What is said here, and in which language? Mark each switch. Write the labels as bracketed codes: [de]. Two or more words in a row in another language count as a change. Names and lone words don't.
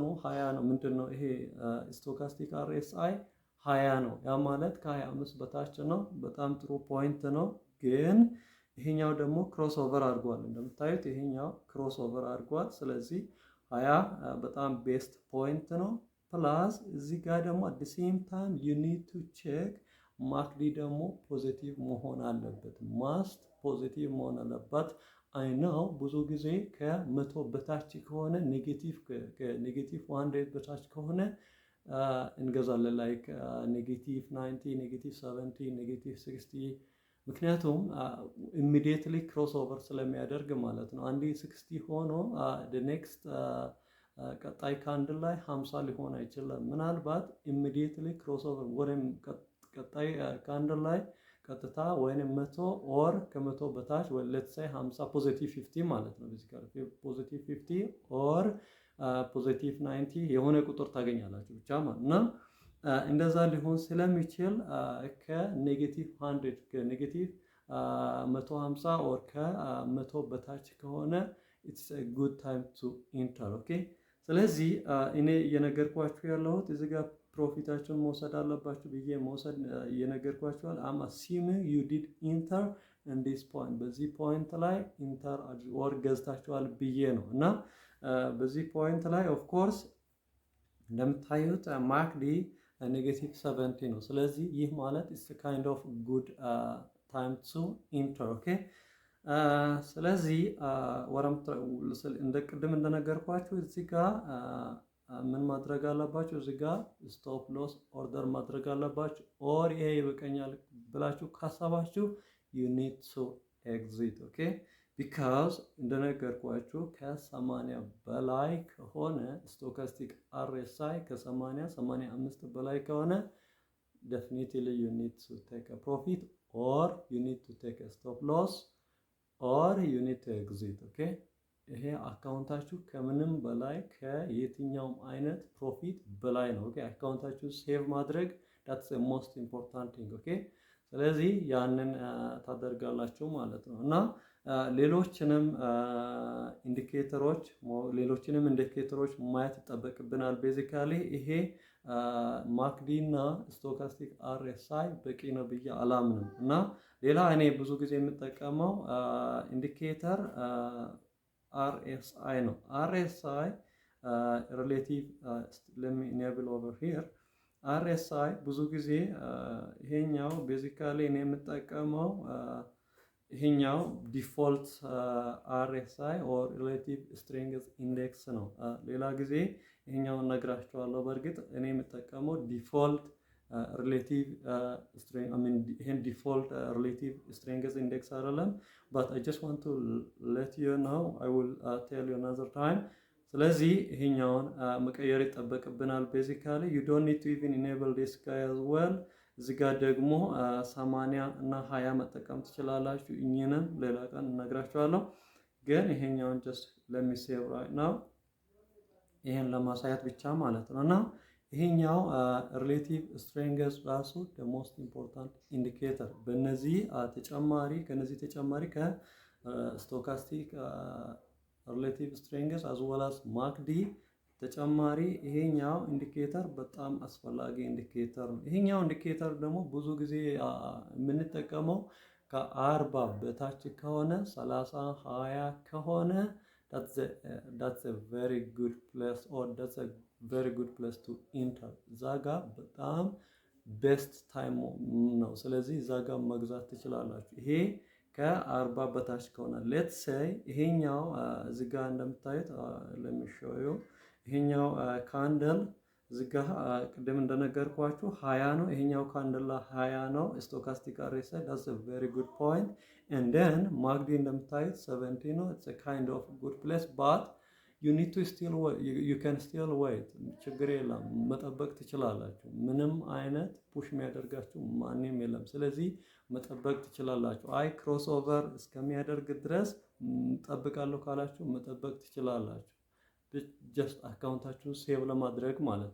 [am] 20 ነው። ምንድነው ይሄ [en] stochastic RSI [am] 20 ነው። ያ ማለት ከ25 በታች ነው። በጣም ጥሩ ፖይንት ነው። ግን ይሄኛው ደግሞ [en] cross over [am] አድርጓል። እንደምታዩት ይሄኛው [en] cross over [am] አድርጓል። ስለዚህ 20 በጣም [en] best point [am] ነው። ፕላስ እዚህ ጋር ደግሞ [en] at the same time you need to check [am] ማክዲ ደግሞ ፖዚቲቭ መሆን አለበት። [en] must positive [am] መሆን አለበት። አይ ነው ብዙ ጊዜ ከመቶ በታች ከሆነ ኔጌቲቭ 100 በታች ከሆነ እንገዛለን [en] like negative 90 negative 70 negative 60 [am] ምክንያቱም [en] immediately cross over [am] ስለሚያደርግ ማለት ነው። አንዴ 60 ሆኖ [en] the next [am] ቀጣይ ካንድል ላይ 50 ሊሆን አይችልም። ምናልባት [en] immediately cross over [am] ወይም ቀጣይ ካንድል ላይ ቀጥታ ወይንም 100 ኦር ከ100 በታች ወይ [en] let's say 50 positive 50 [am] ማለት ነው። [en] basically positive 50 or positive 90 [am] የሆነ ቁጥር ታገኛላችሁ ብቻ ማለት ነው። እንደዛ ሊሆን ስለሚችል ከኔጌቲቭ 100 ከኔጌቲቭ 150 ኦር ከ100 በታች ከሆነ [en] it's a good time to enter [am] ኦኬ። ስለዚህ እኔ እየነገርኳችሁ ያለሁት እዚህ ጋር ፕሮፊታችሁን መውሰድ አለባችሁ ብዬ መውሰድ እየነገርኳችኋል። [en] I'm assuming you did enter in this point [am] በዚህ ፖይንት ላይ ኢንተር ኦር ገዝታችኋል ብዬ ነው። እና በዚህ ፖይንት ላይ [en] of course [am] እንደምታዩት ማክዲ ኔጌቲቭ 70 ነው። ስለዚህ ይህ ማለት [en] it's a kind of good time to enter [am] ኦኬ። ስለዚህ እንደ ቅድም እንደነገርኳችሁ እዚህ ጋር ምን ማድረግ አለባችሁ? እዚህ ጋር [en] stop loss order [am] ማድረግ አለባችሁ። ኦር ይሄ ይበቃኛል ብላችሁ ካሰባችሁ [en] you need to exit [am] ኦኬ። ቢካዝ እንደነገርኳችሁ ከ80 በላይ ከሆነ [en] stochastic RSI [am] ከ80 85 በላይ ከሆነ [en] definitely you need to take a profit or you need to take a stop loss or you need to exit [am] ኦኬ። ይሄ አካውንታችሁ ከምንም በላይ ከየትኛውም አይነት ፕሮፊት በላይ ነው ኦኬ። አካውንታችሁ ሴቭ ማድረግ [en] that's the most important thing [am] ኦኬ። ስለዚህ ያንን ታደርጋላችሁ ማለት ነው። እና ሌሎችንም ኢንዲኬተሮች ማየት ይጠበቅብናል። ቤዚካሊ ይሄ ማክዲ እና ስቶካስቲክ RSI በቂ ነው ብዬ አላምንም። እና ሌላ እኔ ብዙ ጊዜ የምጠቀመው ኢንዲኬተር RSI ነው። RSI [en] relative let me enable over here [am] RSI ብዙ ጊዜ ይሄኛው ቤዚካሊ እኔ የምጠቀመው ይሄኛው ዲፎልት [en] RSI or relative strength index [am] ነው። ሌላ ጊዜ ይሄኛውን ነግራችኋለሁ። በእርግጥ እኔ የምጠቀመው ዲፎልት [en] relative strength [am] ይሄን ዲፎልት [en] relative strength index [am] አይደለም [en] but I just want to let you know I will tell you another time። [am] ስለዚህ ይሄኛውን መቀየር ይጠበቅብናል። [en] ቤዚካሊ you don't need to even enable this guy as well። [am] እዚህ ጋር ደግሞ 80 እና 20 መጠቀም ትችላላችሁ። እኚህንም ሌላ ቀን እነግራችኋለሁ። ግን ይሄኛውን [en] just let me save right now [am] ይሄን ለማሳየት ብቻ ማለት ነው። እና ይሄኛው [en] relative strength [am] ራሱ [en] the most important indicator [am] ከነዚህ ተጨማሪ ከስቶካስቲክ [en] relative strength as well as [am] ማክዲ ተጨማሪ ይሄኛው ኢንዲኬተር በጣም አስፈላጊ ኢንዲኬተር ነው። ይሄኛው ኢንዲኬተር ደግሞ ብዙ ጊዜ የምንጠቀመው ከ40 በታች ከሆነ 30 20 ከሆነ [en] that's a very good place, or that's a very good place to [am] enter። እዛ ጋር በጣም [en] best time [am] ነው። ስለዚህ እዛ ጋር መግዛት ትችላላችሁ። ይሄ ከ40 በታች ከሆነ [en] let's say [am] ይሄኛው እዚህ ጋር እንደምታዩት ለሚሾዩ ይሄኛው ካንደል እዚህ ጋር ቅድም እንደነገርኳችሁ 20 ነው። ይሄኛው ካንደል 20 ነው። [en] stochastic RSI that's a very good point and then [am] ማግዲ እንደምታዩት 70 ነው። [en] it's a kind of good place but you need to still wait. You can still wait። [am] ችግር የለም መጠበቅ ትችላላችሁ። ምንም አይነት ፑሽ የሚያደርጋችሁ ማንም የለም። ስለዚህ መጠበቅ ትችላላችሁ። [en] I cross over [am] እስከሚያደርግ ድረስ ጠብቃለሁ ካላችሁ መጠበቅ ትችላላችሁ። ጀስት አካውንታችሁን ሴቭ ለማድረግ ማለት